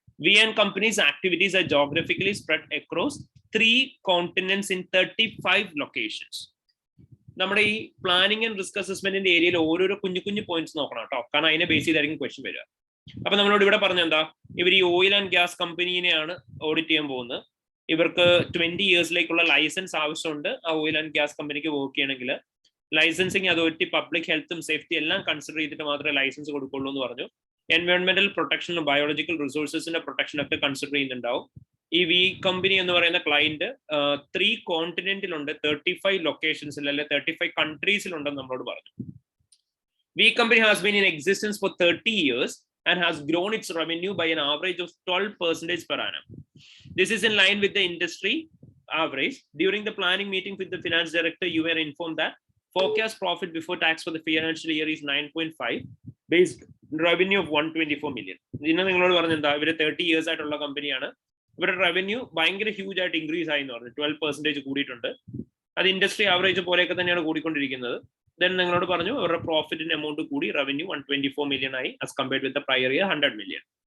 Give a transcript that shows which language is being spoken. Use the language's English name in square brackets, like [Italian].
[English] VN companies' activities are geographically spread across 3 continents in 35 locations. [Malayalam] നമ്മുടെ ഈ planning and risk അസസ്മെന്റിന്റെ ഏരിയയിൽ ഓരോരോ കുഞ്ഞു പോയിന്റ്സ് നോക്കണം കേട്ടോ, കാരണം അതിനെ ബേസ് ചെയ്തായിരിക്കും ക്വസ്റ്റ്യൻ വരിക. അപ്പൊ നമ്മളോട് ഇവിടെ പറഞ്ഞ എന്താ, ഇവർ ഈ ഓയിൽ ആൻഡ് ഗ്യാസ് കമ്പനീനെയാണ് ഓഡിറ്റ് ചെയ്യാൻ പോകുന്നത്. ഇവർക്ക് 20 ഇയേഴ്സിലേക്കുള്ള ലൈസൻസ് ആവശ്യമുണ്ട്. ആ ഓയിൽ ആൻഡ് ഗ്യാസ് കമ്പനിക്ക് വർക്ക് ചെയ്യണമെങ്കിൽ ലൈസൻസിങ് അതോറിറ്റി പബ്ലിക് ഹെൽത്തും സേഫ്റ്റി എല്ലാം കൺസിഡർ ചെയ്തിട്ട് മാത്രമേ ലൈസൻസ് കൊടുക്കുള്ളൂ എന്ന് പറഞ്ഞു. എൻവയോൺമെന്റൽ പ്രൊട്ടക്ഷനും ബയോളജിക്കൽ റിസോഴ്സസിന്റെ പ്രൊട്ടക്ഷൻ ഒക്കെ കൺസിഡർ ചെയ്യുന്നുണ്ടാവും. ഈ വി കമ്പനി എന്ന് പറയുന്ന ക്ലയന്റ് 3 കോണ്ടിനെന്റിലുണ്ട്, 35 ലൊക്കേഷൻസിൽ അല്ലെ 35 കൺട്രീസിലുണ്ടെന്ന് നമ്മളോട് പറഞ്ഞു. [English] V company has been in existence for 30 years and has grown its revenue by an average of 12% per annum. This is in line with the industry average. During the planning meeting with the finance director, you were informed that forecast profit before tax for the financial year is 9.5 based revenue of 124 million. [Malayalam] ഇന്ന് നിങ്ങളോട് പറഞ്ഞ എന്താ, ഇവര് 30 years ആയിട്ടുള്ള കമ്പനിയാണ്. ഇവരുടെ revenue ഭയങ്കര huge ആയിട്ട് ഇൻക്രീസ് ആയി എന്ന് പറഞ്ഞു. 12% കൂടിയിട്ടുണ്ട്. അത് ഇൻഡസ്ട്രി ആവറേജ് പോലെയൊക്കെ തന്നെയാണ് കൂടിക്കൊണ്ടിരിക്കുന്നത്. ദെൻ നിങ്ങളോട് പറഞ്ഞു അവരുടെ പ്രോഫിറ്റിന്റെ എമൗണ്ട് കൂടി, റവന്യൂ 124 million ആയി [English] As compared with the prior year 100 million.